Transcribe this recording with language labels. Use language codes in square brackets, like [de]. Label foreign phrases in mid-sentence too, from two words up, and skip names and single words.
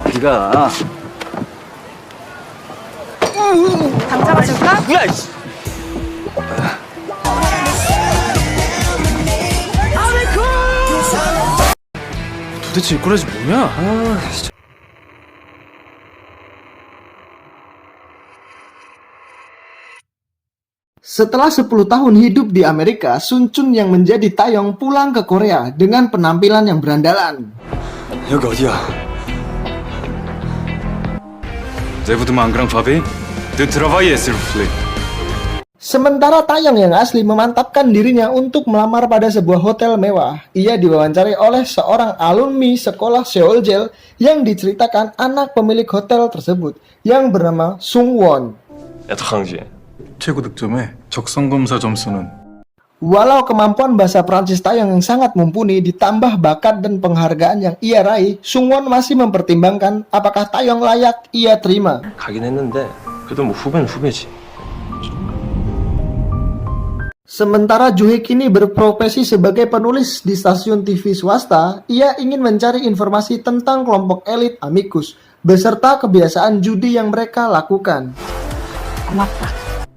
[ko] 어디가? 당 잡아줄까? 야, 이씨. 도대체 이 꼬라지 뭐냐? 아, 진짜. [id] Setelah 10 tahun hidup di Amerika, Sun Chun yang menjadi Taeyong pulang ke Korea dengan penampilan yang berandalan. [ko] 여기 어디야? 내부도 망그랑 밥이? 너 들어봐야 했을 플레이. [id] Sementara Taeyong yang asli memantapkan dirinya untuk melamar pada sebuah hotel mewah. Ia diwawancari oleh seorang alumni sekolah Seoul yang diceritakan anak pemilik hotel tersebut yang bernama Sung Won. [ko] 최고 득점에 적성검사 점수는 [id] Walau kemampuan bahasa Prancis Taeyong yang sangat mumpuni ditambah bakat dan penghargaan yang ia raih, Sung Won masih mempertimbangkan apakah Taeyong layak ia terima. [ko] 가긴 했는데 그래도 뭐 후배는 후배지. [id] Sementara Joo-hae kini berprofesi sebagai penulis di stasiun TV swasta, ia ingin mencari informasi tentang kelompok elit Amicus beserta kebiasaan judi yang mereka lakukan. [ko] 고맙다.